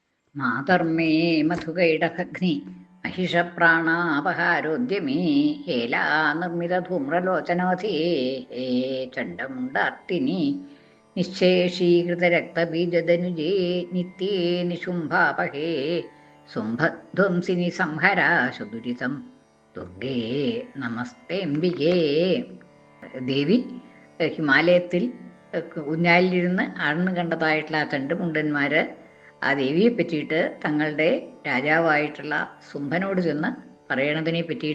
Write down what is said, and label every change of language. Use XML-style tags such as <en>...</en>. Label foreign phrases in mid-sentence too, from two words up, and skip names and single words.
<sa>മാതർമേ മധുകൈടഭഗ്നി महिषप्राणापहारोद्यमे हेला निर्मितधूम्रलोचनवधे हे चण्डमुण्डार्तिनि निःशेषीकृतरक्तबीजदनुजे नित्ये निशुम्भापहे शुम्भध्वंसिनि संहरा सुदुरितं ദുർഗേ നമസ്തേംബികേ.</sa> <ml>ദേവി ഹിമാലയത്തിൽ ഊഞ്ഞാലിലിരുന്ന് ആഴ്ന്നു കണ്ടതായിട്ടുള്ള ആ ചണ്ടുമുണ്ടന്മാര് ആ ദേവിയെ പറ്റിയിട്ട് തങ്ങളുടെ രാജാവായിട്ടുള്ള ശുംഭനോട് ചെന്ന് പറയണതിനെ പറ്റിയിട്ടാണ്.</ml>